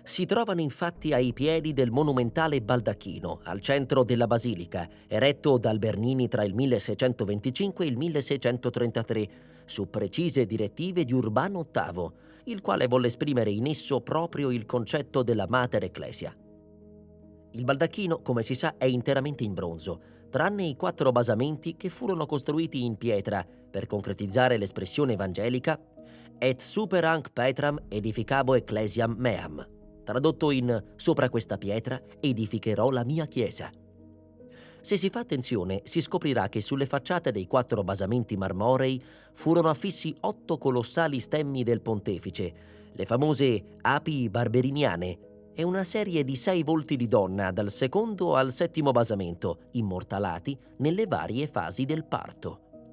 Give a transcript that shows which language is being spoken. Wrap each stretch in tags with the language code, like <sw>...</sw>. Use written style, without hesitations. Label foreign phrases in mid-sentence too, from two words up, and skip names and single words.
<it>Si trovano infatti ai piedi del monumentale baldacchino, al centro della basilica, eretto dal Bernini tra il 1625 e il 1633, su precise direttive di Urbano VIII, il quale volle esprimere in esso proprio il concetto della</it> <la>Mater Ecclesia.</la> <it>Il baldacchino, come si sa, è interamente in bronzo, tranne i 4 basamenti che furono costruiti in pietra per concretizzare l'espressione evangelica</it> <la>«Et super hanc Petram edificabo ecclesiam meam»,</la> <it>tradotto in «sopra questa pietra edificherò la mia chiesa». Se si fa attenzione, si scoprirà che sulle facciate dei 4 basamenti marmorei furono affissi 8 colossali stemmi del pontefice, le famose api barberiniane, e una serie di 6 volti di donna dal secondo al settimo basamento, immortalati nelle varie fasi del parto.</it>